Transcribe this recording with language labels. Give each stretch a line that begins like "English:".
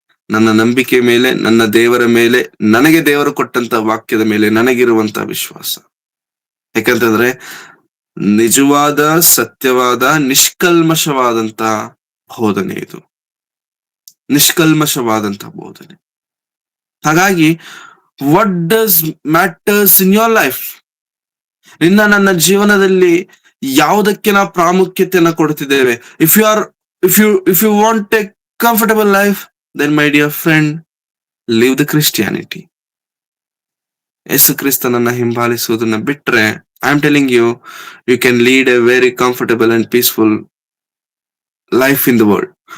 Kannada: ನನ್ನ ನಂಬಿಕೆ ಮೇಲೆ, ನನ್ನ ದೇವರ ಮೇಲೆ, ನನಗೆ ದೇವರು ಕೊಟ್ಟಂತ ವಾಕ್ಯದ ಮೇಲೆ ನನಗಿರುವಂತ ವಿಶ್ವಾಸ. ಯಾಕಂತಂದ್ರೆ ನಿಜವಾದ, ಸತ್ಯವಾದ, ನಿಷ್ಕಲ್ಮಶವಾದಂತ ಬೋಧನೆ ಇದು, ನಿಷ್ಕಲ್ಮಶವಾದಂತ ಬೋಧನೆ. ಹಾಗಾಗಿ
English: what does matters in your life?
Kannada: ನನ್ನ ಜೀವನದಲ್ಲಿ ಯಾವುದಕ್ಕೆ ನಾವು ಪ್ರಾಮುಖ್ಯತೆಯನ್ನ ಕೊಡ್ತಿದ್ದೇವೆ?
English: if you want a comfortable life, then my dear friend, live the Christianity.
Kannada: ಯೇಸು ಕ್ರಿಸ್ತನನ್ನ ಹಿಂಬಾಲಿಸುವುದನ್ನ ಬಿಟ್ರೆ,
English: I am telling you, you can lead a very comfortable and peaceful life in the world.